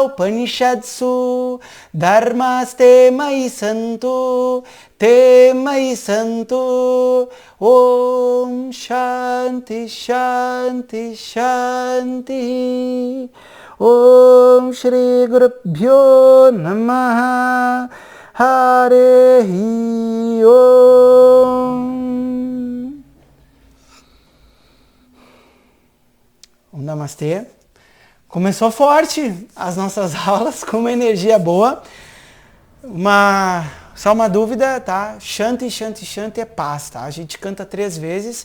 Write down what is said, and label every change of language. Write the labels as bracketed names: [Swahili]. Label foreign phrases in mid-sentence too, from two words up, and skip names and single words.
[Sanskrit] upanishadsu Dharmaste mai santu Te mai santu Om Shanti Shanti Shanti Om Shri Gurubhyo Namaha Harehi Om Namastê. [Portuguese] Começou forte as nossas aulas, com uma energia boa. Só uma dúvida, tá? [Sanskrit] Shanti, Shanti, Shanti [Portuguese] é paz, tá? A gente canta 3 vezes.